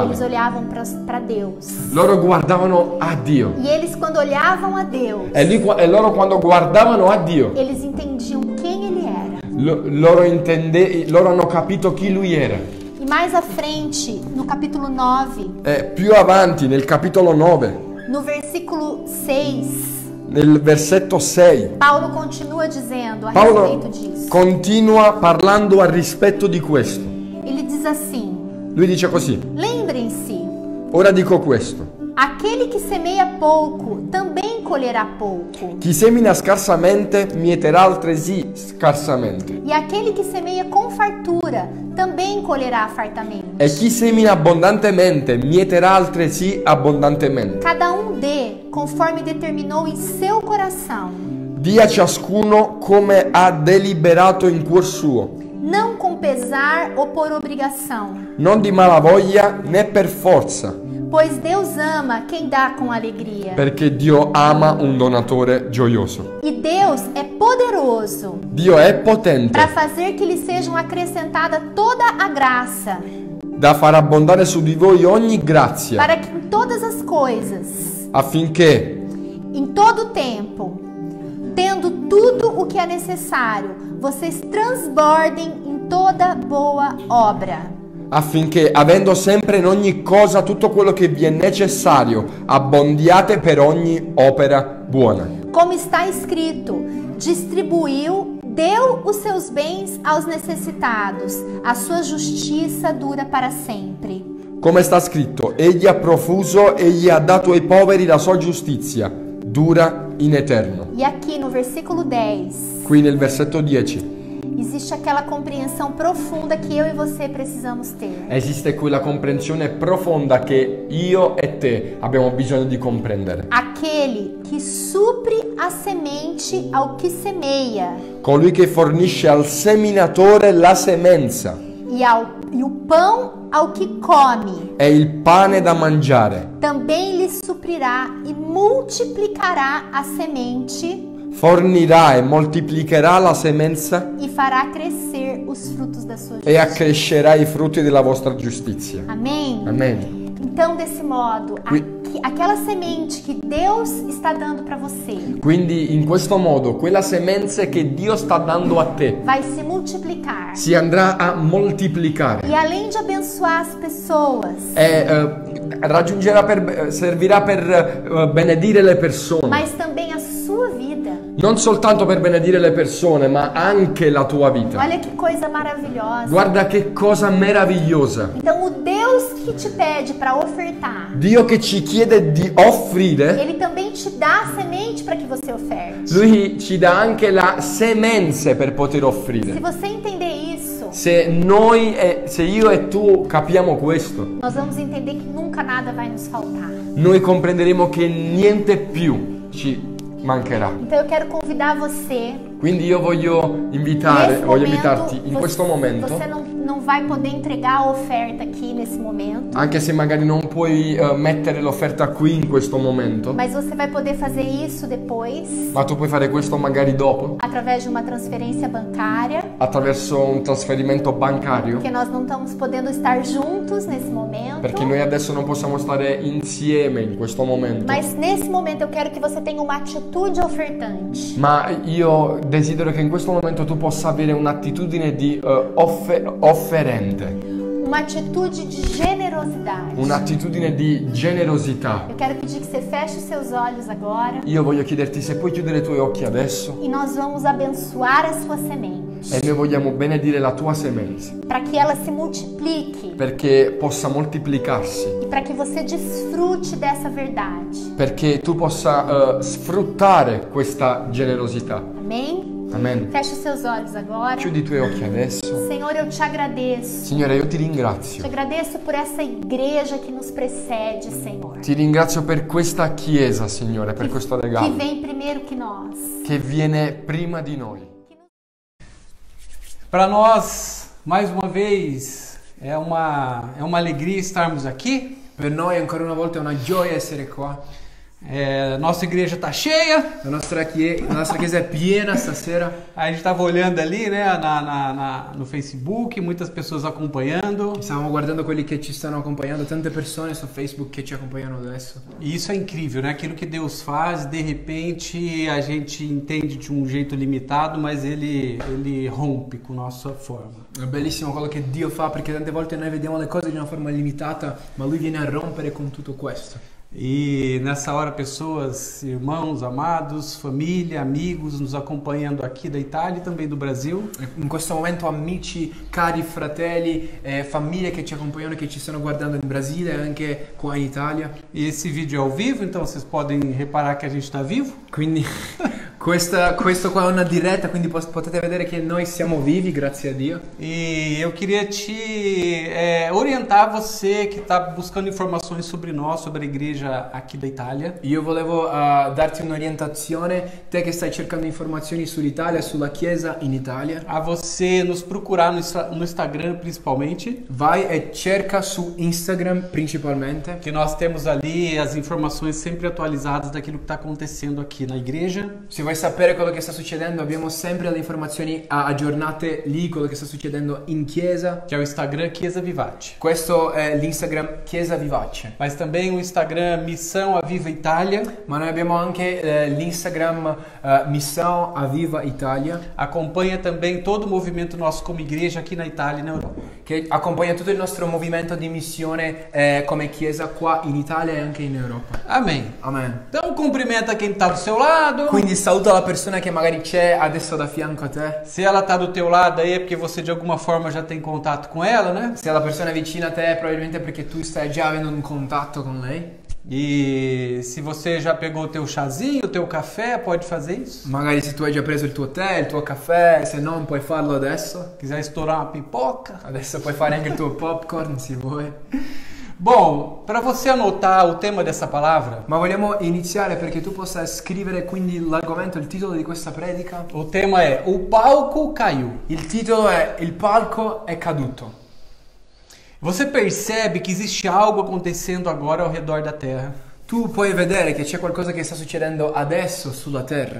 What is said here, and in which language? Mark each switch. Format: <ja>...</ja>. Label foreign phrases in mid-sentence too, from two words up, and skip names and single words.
<pt>Eles olhavam para Deus.</pt> <it>loro guardavano a Dio.</it> <pt>E eles, quando olhavam a Deus,</pt> <it>E loro quando guardavano a Dio,</it> <pt>eles entendiam quem Ele era.</pt> <it>loro hanno capito chi lui era.</it> <pt>E mais à frente, no capítulo 9,</pt> <it>E più avanti, nel capitolo 9,</it> <pt>no versículo 6,</pt> <it>nel versetto 6,</it> <pt>Paulo continua dizendo a</pt> <it>Paolo</it> <pt>respeito disso.</pt> <it>continua parlando a rispetto di questo.</it> <pt>Ele diz assim:</pt> <it>Lui dice così:</it> <pt>lembrem-se,</pt> <it>ora dico questo,</it> <pt>aquele que semeia pouco também colherá pouco.</pt> <it>chi semina scarsamente mieterà altresì scarsamente.</it> <pt>E aquele que semeia com fartura também colherá fartamente.</pt> <it>E chi semina abbondantemente mieterà altresì abbondantemente.</it> <pt>Cada dê conforme determinou em seu coração,</pt> <it>Dia a ciascuno come ha deliberato in cuor suo,</it> <pt>não com pesar ou por obrigação,</pt> <it>non di malavoglia né per forza,</it> <pt>pois Deus ama quem dá com alegria.</pt> <it>perché Dio ama un donatore gioioso.</it> <pt>E Deus é poderoso</pt> <it>Dio è potente</it> <pt>para fazer que lhe sejam acrescentada toda a graça,</pt> <it>da far abbondare su di voi ogni grazia,</it> <pt>para que em todas as coisas,</pt> <it>affinché,</it> <pt>em todo o tempo, tendo tudo o que é necessário, vocês transbordem em toda boa obra.</pt> <it>avendo sempre in ogni cosa tutto quello che vi è necessario, abbondiate per ogni opera buona.</it> <pt>Como está escrito, distribuiu, deu os seus bens aos necessitados, a sua justiça dura para sempre.</pt> <it>Come sta scritto, egli ha profuso, egli ha dato ai poveri la sua giustizia, dura in eterno.</it> <pt>E aqui no versículo 10,</pt> <it>Qui nel versetto 10</it> <pt>existe aquela compreensão profunda que eu e você precisamos ter.</pt> <it>esiste quella comprensione profonda che io e te abbiamo bisogno di comprendere.</it> <pt>Aquele que supre a semente ao que semeia</pt> <it>Colui che fornisce al seminatore la semenza</it> <pt>e o pão ao que come,</pt> <it>e il pane da mangiare,</it> <pt>também lhe suprirá e multiplicará a semente</pt> <it>fornirà e moltiplicherà la semenza</it> <pt>e fará crescer os frutos da sua</pt> <it>e</it> <pt>justiça.</pt> <it>accrescerà i frutti della vostra giustizia.</it> <pt>Amém?</pt> <it>Amen.</it> <pt>Então, desse modo, aquela semente que Deus está dando para você</pt> <it>Quindi in questo modo quella semenza che Dio sta dando a te</it> <pt>vai se multiplicar.</pt> <it>si andrà a moltiplicare</it> <pt>E além de abençoar as pessoas,</pt> <it>e servirà per benedire le persone.</it> <pt>mas também a sua vida.</pt> <it>Non soltanto per benedire le persone, ma anche la tua vita.</it> <pt>Olha que coisa maravilhosa.</pt> <it>Guarda che cosa meravigliosa.</it> <pt>Então, o Deus que te pede para ofertar,</pt> <it>Dio che ci chiede di offrire,</it> <pt>Ele também te dá a semente para que você oferte.</pt> <it>Lui ci dà anche la semenze per poter</it> <pt>Se</pt> <it>offrire.</it> <pt>você entender isso,</pt> <it>Se io e tu capiamo questo,</it> <pt>nós vamos entender que nunca nada vai nos faltar.</pt> <it>noi comprenderemo che niente più ci mancherà.</it> <pt>Então eu quero convidar você.</pt> <it>Quindi io voglio invitarti in questo momento,</it> <pt>Você não vai poder entregar a oferta aqui nesse momento,</pt> <it>anche se magari non puoi mettere l'offerta qui in questo momento,</it> <pt>mas você vai poder fazer isso depois,</pt> <it>ma tu puoi fare questo magari dopo,</it> <pt>através de uma transferência bancária,</pt> <it>attraverso un trasferimento bancario,</it> <pt>porque nós não estamos podendo estar juntos nesse momento.</pt> <it>perché noi adesso non possiamo stare insieme in questo momento.</it> <pt>Mas nesse momento eu quero que você tenha uma atitude ofertante.</pt> <it>Ma io desidero che in questo momento tu possa avere un'attitudine di offerente,</it> <pt>Uma atitude de generosidade.</pt> <it>un'attitudine di generosità.</it> <pt>Eu quero pedir que você feche os seus olhos agora</pt> <it>Io voglio chiederti se puoi chiudere i tuoi occhi adesso</it> <pt>e nós vamos abençoar a sua semente,</pt> <it>e noi vogliamo benedire la tua semenza</it> <pt>para que ela se multiplique</pt> <it>perché possa moltiplicarsi,</it> <pt>e para que você desfrute dessa verdade.</pt> <it>perché tu possa sfruttare questa generosità.</it> <pt>Amém?</pt> <it>Amen.</it> <pt>Feche os seus olhos agora.</pt> <it>Chiudi i tuoi occhi adesso.</it> <pt>Senhor, eu te agradeço.</pt> <it>Signore, io ti</it> <pt>Te</pt> <it>ringrazio.</it> <pt>agradeço por essa igreja que nos precede, Senhor.</pt> <it>Ti ringrazio per questa chiesa, Signore, per questo</it> <pt>Que</pt> <it>regalo</it> <pt>vem primeiro que nós.</pt> <it>che viene prima di noi.</it> <pt>Para nós, mais uma vez, é uma alegria estarmos aqui.</pt> <it>Per noi ancora una volta è una gioia essere qua.</it> <pt>Nossa igreja está cheia.</pt> <it>La nostra chiesa è piena stasera.</it> <pt>A gente estava olhando ali, né, no Facebook, muitas pessoas acompanhando.</pt> <it>Stiamo guardando quelli che ci stanno accompagnando, tante persone su Facebook che ci accompagnano adesso.</it> <pt>E isso é incrível, né? Aquilo que Deus faz, de repente a gente entende de um jeito limitado, mas ele rompe com nossa forma.</pt> <it>È bellissimo quello che Dio fa, perché tante volte noi vediamo le cose di una forma limitata, ma Lui viene a rompere con tutto questo.</it> <pt>E nessa hora pessoas, irmãos, amados, família, amigos nos acompanhando aqui da Itália e também do Brasil.</pt> <it>In questo momento amici, cari fratelli, famiglie che ci accompagnano e che ci stanno guardando in Brasile e anche qua in Italia.</it> <pt>E esse vídeo é ao vivo, então vocês podem reparar que a gente está vivo.</pt> <it>Quindi Questo qua è una diretta, quindi potete vedere che noi siamo vivi, grazie a Dio.</it> <pt>E eu queria te orientar você que está buscando informações sobre nós, sobre a igreja aqui da Itália.</pt> <it>Io volevo darti un'orientazione, te che stai cercando informazioni sull'Italia, sulla Chiesa in Italia.</it> <pt>A você nos procurar no Instagram principalmente,</pt> <it>Vai e cerca su Instagram principalmente,</it> <pt>que nós temos ali as informações sempre atualizadas daquilo que está acontecendo aqui na igreja.</pt> <it>se vuoi sapere quello che sta succedendo abbiamo sempre le informazioni aggiornate lì, quello che sta succedendo in Chiesa.</it> <pt>Que é o Instagram Chiesa Vivate.</pt> <it>Questo è l'Instagram Chiesa Vivace.</it> <pt>Mas também o Instagram Missão Aviva Itália.</pt> <it>Ma noi abbiamo anche l'Instagram Missão Aviva Italia,</it> <pt>Acompanha também todo o movimento nosso como igreja aqui na Itália e na Europa.</pt> <it>che accompagna tutto il nostro movimento di missione come Chiesa qua in Italia e anche in Europa.</it> <pt>Amém.</pt> <it>Amen.</it> <pt>Então cumprimenta quem está do seu lado.</pt> <it>Quindi saluta la persona che magari c'è adesso da fianco a te.</it> <pt>Se ela está do teu lado aí é porque você de alguma forma já tem contato com ela, né?</pt> <it>Se la persona è vicina a te probabilmente perché tu stai già avendo un contatto con lei.</it> <pt>E se você já pegou o teu chazinho, o teu café, pode fazer isso.</pt> <it>Magari se tu hai già preso il tuo tè, il tuo caffè, se non puoi farlo adesso.</it> <pt>Quiser estourar uma pipoca.</pt> <it>Adesso puoi fare anche il tuo popcorn se vuoi.</it> <pt>Bom, para você anotar o tema dessa palavra,</pt> <it>Ma vogliamo iniziare perché tu possa scrivere quindi l'argomento, il titolo di questa predica.</it> <pt>o tema é O Palco Caiu.</pt> <it>Il titolo è Il palco è caduto.</it> <pt>Você percebe que existe algo acontecendo agora ao redor da Terra.</pt> <it>Tu puoi vedere che c'è qualcosa che sta succedendo adesso sulla terra.</it>